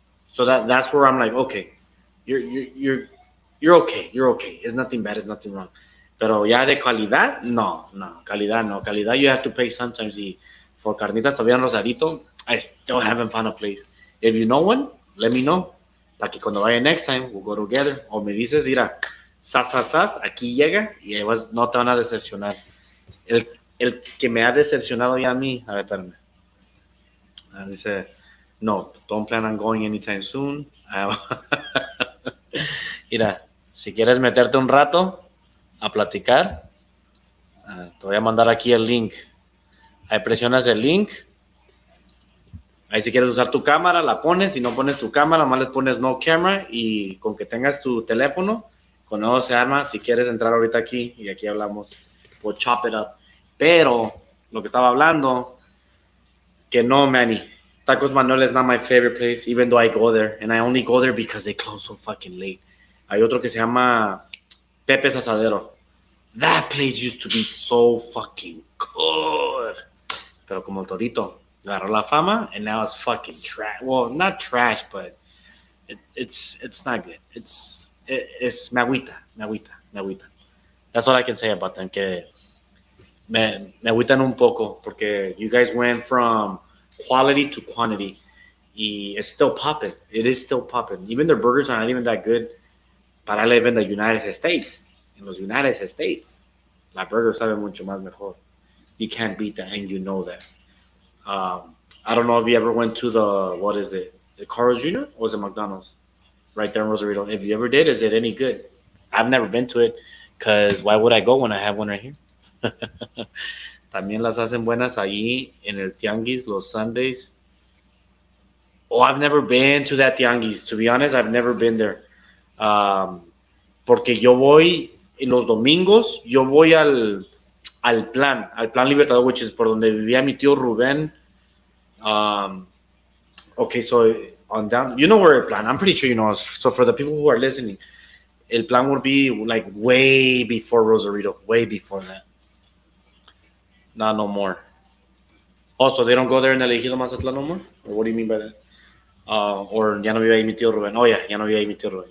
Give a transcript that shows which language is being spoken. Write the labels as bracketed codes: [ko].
[en] So that's where I'm like, okay, you're okay. It's nothing bad, it's nothing wrong. [es] Pero ya de calidad, no. [en] Calidad you have to pay sometimes. Y for carnitas [es] todavía en Rosarito, [en] I still haven't found a place. If you know one, let me know. [es] Para que cuando vaya [en] next time, we'll go together. O me dices, mira, sas, aquí llega y no te van a decepcionar. El que me ha decepcionado ya a mí, a ver, espérame. [es] Dice, no, [en] don't plan on going anytime soon. [es] Mira, si quieres meterte un rato a platicar, te voy a mandar aquí el link. Ahí presionas el link. Ahí si quieres usar tu cámara, la pones. Si no pones tu cámara, más le pones [en] no camera. [es] Y con que tengas tu teléfono, con eso se arma. Si quieres entrar ahorita aquí, y aquí hablamos, [en] we'll chop it up. [es] Pero, lo que estaba hablando, que no, Manny. [en] Tacos Manuel is not my favorite place, even though I go there. And I only go there because they close so fucking late. [es] Hay otro que se llama Pepe's Asadero. [en] That place used to be so fucking good. [es] Pero como el Torito agarró la fama, [en] and now it's fucking trash. Well, not trash, but it's not good. It's [es] me agüita. [en] That's all I can say about them. [es] Que me agüitan un poco porque [en] you guys went from quality to quantity. Y it's still popping. It is still popping. Even their burgers are not even that good. Para live in the United States. [es] En los United States, la burger sabe mucho más mejor. [en] You can't beat that, and you know that. I don't know if you ever went to the Carl's Jr. or was it McDonald's? Right there in Rosarito. If you ever did, is it any good? I've never been to it, because why would I go when I have one right here? [es] También las hacen buenas ahí en el Tianguis los Sundays. [en] Oh, I've never been to that Tianguis. To be honest, I've never been there. [es] Porque yo voy los domingos, yo voy al Plan Libertador, [en] which is [es] por donde vivía mi tío Rubén. [en] Okay, so on down, you know where el Plan, I'm pretty sure you know. So for the people who are listening, el Plan would be like way before Rosarito, way before that. Not no more. Also, they don't go there in el Ejido Mazatlán no more? Or what do you mean by that? [es] Or ya no vive ahí mi tío Rubén. [en] Oh, yeah, [es] ya no vive ahí mi tío Rubén.